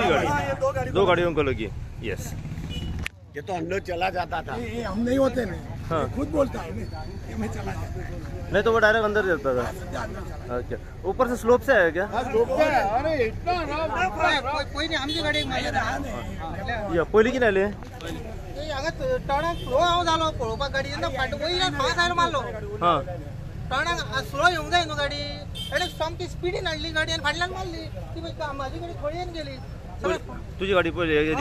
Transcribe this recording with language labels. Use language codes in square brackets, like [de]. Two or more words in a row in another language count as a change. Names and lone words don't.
[hi] हाँ, ये गाड़ी दो गाड़ी दो गाड़ियों को लगी यस ये तो अंदर चला जाता था ये हम नहीं होते नहीं हाँ। ये खुद बोलता है नहीं ये मैं चला जाता नहीं तो वो डायरेक्ट अंदर जाता था ओके ऊपर से स्लोप से आया क्या हाँ, अरे इतना रफ [mr] कोई नहीं आमची गाडी मारली या पहिली की नाही [en] turn slow [kok] हांव जालो पळोवपाक गाडी जेन्ना फाट वयल्यान फास्ट आयलो मारलो हां टर्नाक स्लो येवंक जाय न्हू गाडी ताणें सामकी स्पिडीन हाडली गाडी आनी फाटल्यान मारली ती मागीर म्हाजी गाडी खळयेन गेली [mr] तुझी गाडी पहिले गेली